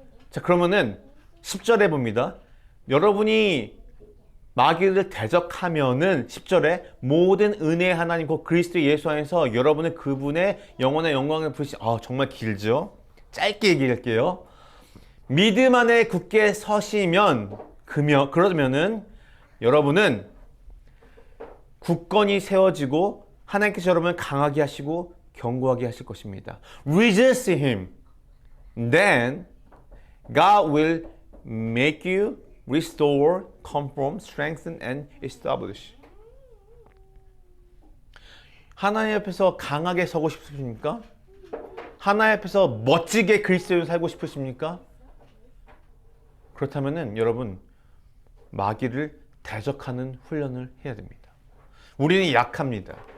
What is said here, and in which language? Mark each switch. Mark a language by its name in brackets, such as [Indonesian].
[Korean] 자, 그러면은 10절에 봅니다. 여러분이 마귀를 대적하면은 10절에 모든 은혜의 하나님 곧 그리스도 예수 안에서 여러분의 그분의 영원의 영광을 부르시. 정말 길죠? 짧게 얘기할게요. 믿음 안에 굳게 서시면 그러면은 여러분은 굳건히 세워지고 하나님께서 여러분을 강하게 하시고 견고하게 하실 것입니다. [English] Resist him. Then God will make you restore, confirm, strengthen, and establish. [Korean] 하나님 앞에서 강하게 서고 싶으십니까? 하나님 앞에서 멋지게 그리스도를 살고 싶으십니까? 그렇다면은 여러분 마귀를 대적하는 훈련을 해야 됩니다. 우리는 약합니다.